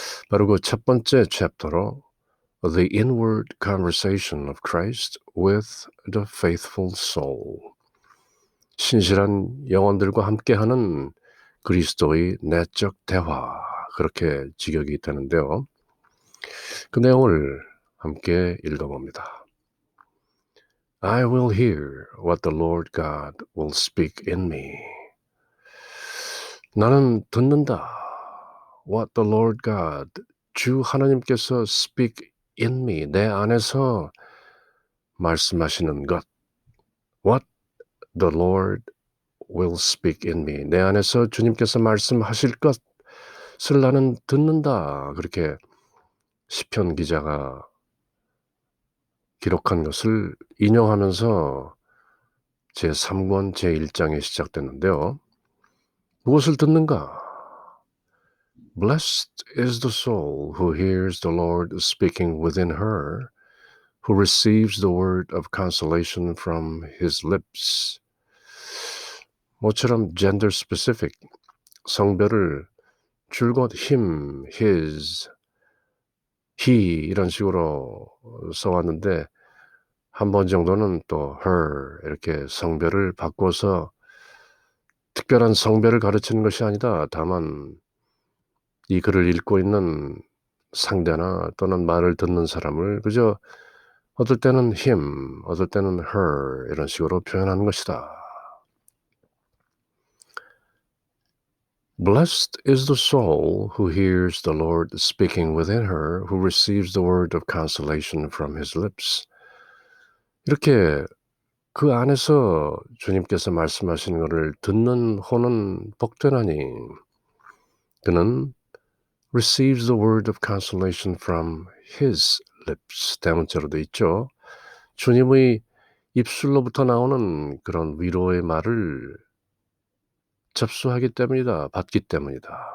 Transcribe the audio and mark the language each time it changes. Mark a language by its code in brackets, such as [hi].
[ko] 바로 그 첫 번째 챕터로 [en] The Inward Conversation of Christ with the Faithful Soul, [ko] 신실한 영혼들과 함께하는 그리스도의 내적 대화, 그렇게 직역이 되는데요. 그 내용을 함께 읽어봅니다. [en] I will hear what the Lord God will speak in me. [ko] 나는 듣는다. [en] What the Lord God, [ko] 주 하나님께서 [en] speak in me, [ko] 내 안에서 말씀하시는 것. [en] What the Lord will speak in me, [ko] 내 안에서 주님께서 말씀하실 것을 나는 듣는다. 그렇게 시편 기자가 기록한 것을 인용하면서 제3권 제1장에 시작됐는데요. 무엇을 듣는가? [en] Blessed is the soul who hears the Lord speaking within her, who receives the word of consolation from his lips. [ko] 모처럼 gender specific, 성별을 줄곧 him, his, he 이런 식으로 써왔는데 한 번 정도는 또 her 이렇게 성별을 바꿔서 특별한 성별을 가르치는 것이 아니다. 다만 이 글을 읽고 있는 상대나 또는 말을 듣는 사람을 그저 어떨 때는 him, 어떨 때는 her 이런 식으로 표현하는 것이다. [en] Blessed is the soul who hears the Lord speaking within her, who receives the word of consolation from his lips. [ko] 이렇게 그 안에서 주님께서 말씀하시는 것을 듣는 혼은 복되나니 그는 [en] receives the word of consolation from his lips. [ko] 대문자로도 있죠. 주님의 입술로부터 나오는 그런 위로의 말을 접수하기 때문이다. 받기 때문이다.